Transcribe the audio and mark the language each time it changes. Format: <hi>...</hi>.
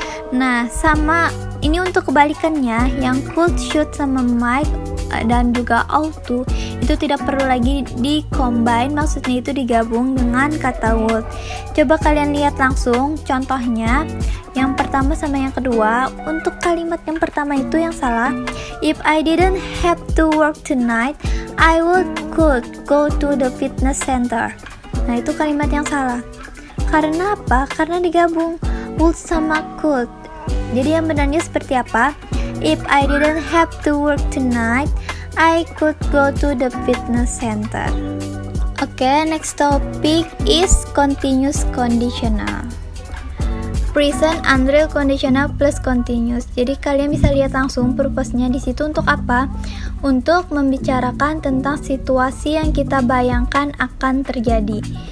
<id>Nah, sama ini untuk kebalikannya, yang could, should sama might dan juga ought to itu tidak perlu lagi di-combine, maksudnya itu digabung dengan kata would. Coba kalian lihat langsung contohnya, yang pertama sama yang kedua. Untuk kalimat yang pertama itu yang salah.</id> <en>If I didn't have to work tonight, I could go to the fitness center.</en> <id>Nah, itu kalimat yang salah. Karena apa? Karena digabung would sama could. Jadi yang benarnya seperti apa?</id> <en>If I didn't have to work tonight, I could go to the fitness center. Okay, next topic is continuous conditional. Present unreal conditional plus continuous.</en> <id>Jadi kalian bisa lihat langsung purpose-nya di situ untuk apa? Untuk membicarakan tentang situasi yang kita bayangkan akan terjadi.</id>